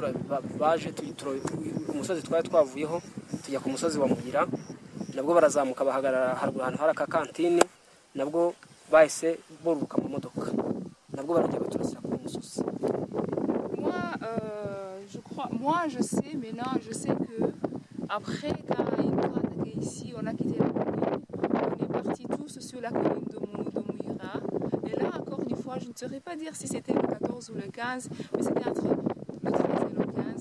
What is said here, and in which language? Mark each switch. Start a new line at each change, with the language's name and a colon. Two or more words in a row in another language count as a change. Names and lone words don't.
Kinyarwanda: umusozi twari twavuyeho tujya ku musozi wa Muyira nabwo barazamuka bahagarara haruguru ahantu hari akakantine nabwo bahise boruka mu modoka nabwo barajya baturasira ku musozi.
French: Moi, je sais maintenant, je sais que après quand ils ont attaqué ici, on a quitté la colline, on est partis tous sur la colline de Muyira. Et là, encore une fois, je ne saurais pas dire si c'était le 14 ou le 15, mais c'était entre le 13 et le 15.